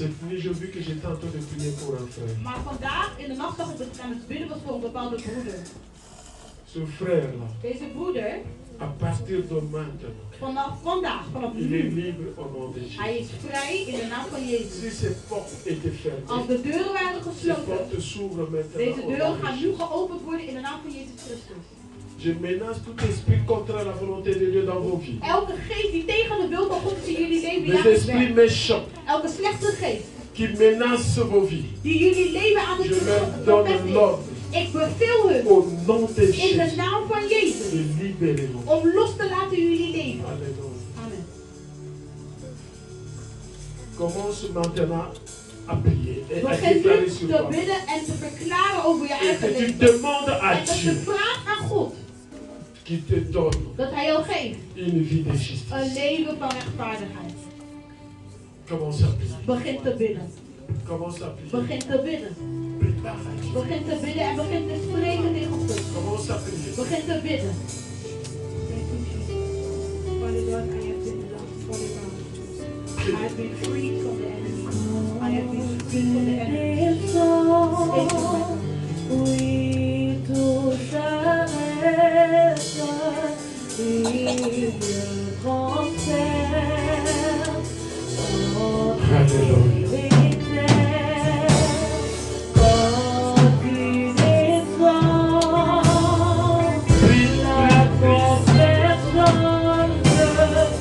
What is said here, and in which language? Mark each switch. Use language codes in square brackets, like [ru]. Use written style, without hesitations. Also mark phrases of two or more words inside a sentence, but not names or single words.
[fr] Cette nuit, j'ai vu que j'étais en train de prier pour un frère. [nl] Maar vandaag in de nacht zag ik dat ik aan het bidden was voor een bepaalde broeder. [fr] Ce frère-là. [nl] Deze broeder. [fr] À partir de maintenant. [nl] Vanaf vandaag, vanaf nu. [fr] Il est libre au nom de Jésus. [nl] Hij is vrij in de naam van Jezus. [fr] Si ces portes étaient fermées. [nl] Als de deuren waren gesloten. [fr] Ces portes s'ouvrent maintenant. [nl] Deze deuren gaan nu geopend worden in de naam van Jezus Christus. [fr] Je menace tout esprit contre la volonté de Dieu dans vos vies. [nl] Elke geest die tegen de wil van God is in jullie leven [fr] Les esprits méchants. [nl] Elke slechte geest. [fr] Qui menace vos vies. [nl] Die jullie leven aan de [fr] Je leur donne l'ordre. [nl] Ik beveel u [fr] au nom de [nl] in [fr] Jésus [nl] de naam van Jezus [fr] de libérer-nous. [nl] om los te laten jullie leven. [fr] Alléluia. Amen. Commence maintenant à prier et à [nl] Begin [fr] déclarer [nl] nu [fr] sur [nl] te [fr] toi. [nl] bidden en te verklaren over je [fr] Et [nl] eigen [fr] que tu [nl] leven. [fr] demandes à [nl] En dat je [fr] Dieu [nl] vraagt aan God [fr] qu'il te donne [nl] dat Hij jou geeft [fr] une vie de justice. [nl] een leven van rechtvaardigheid. [fr] Commence à prier. [nl] Begin te bidden. [fr] Commence à prier. [nl] Begin te bidden. [fr] Prépare à Dieu. [nl] Begin te bidden en begin te spreken tegen God. [fr] Commence à prier. [nl] Begin te bidden. [en] Father God, I have been loved for the Lord. I have been freed from the enemy. I have been freed from the enemy. [fr] Oui, tout s'arrête, il transfère en Alléluia. vérité, quand il descend, la conversion de